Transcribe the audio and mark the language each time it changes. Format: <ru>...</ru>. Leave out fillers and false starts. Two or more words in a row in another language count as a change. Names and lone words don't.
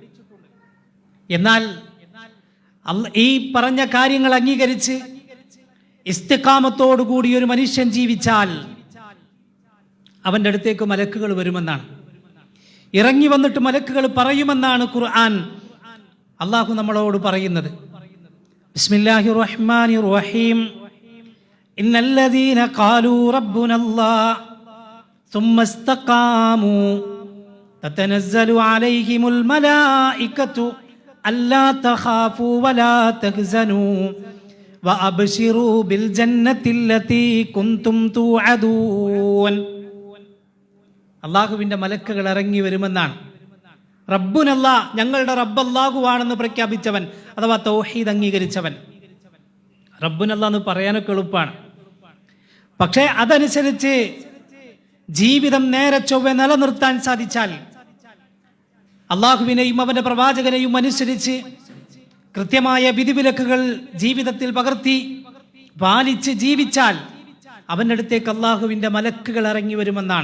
<ml>എന്നാൽ ഈ പറഞ്ഞ കാര്യങ്ങൾ അംഗീകരിച്ച് ഇസ്തിഖാമത്തോടു കൂടി ഒരു മനുഷ്യൻ ജീവിച്ചാൽ അവൻ്റെ അടുത്തേക്ക് മലക്കുകൾ വരുമെന്നാണ്. ഇറങ്ങി വന്നിട്ട് മലക്കുകൾ പറയുമെന്നാണ് ഖുർആൻ അല്ലാഹു നമ്മളോട് പറയുന്നത്.</ml> <ar>بسم الله الرحمن الرحيم. إن الذين قالوا ربنا الله ثم استقاموا تتنزل عليهم الملائكة ألا تخافوا ولا تحزنوا وأبشروا بالجنة التي كنتم توعدون.</ar> <ml>അള്ളാഹുവിൻ്റെ മലക്കുകൾ ഇറങ്ങി വരുമെന്നാണ്. റബ്ബുനല്ലാ, ഞങ്ങളുടെ റബ്ബ് അല്ലാഹുവാണെന്ന് പ്രഖ്യാപിച്ചവൻ, അഥവാ തൗഹീദ് അംഗീകരിച്ചവൻ. റബ്ബുനല്ലാ എന്ന് പറയാനൊക്കെ എളുപ്പമാണ്. പക്ഷേ അതനുസരിച്ച് ജീവിതം നേരെ ചൊവ്വ നിലനിർത്താൻ സാധിച്ചാൽ, അള്ളാഹുവിനെയും അവന്റെ പ്രവാചകനെയും അനുസരിച്ച് കൃത്യമായ വിധിവിലക്കുകൾ ജീവിതത്തിൽ പകർത്തി പാലിച്ച് ജീവിച്ചാൽ അവൻ്റെ അടുത്തേക്ക് അള്ളാഹുവിൻ്റെ മലക്കുകൾ ഇറങ്ങി വരുമെന്നാണ്.</ml>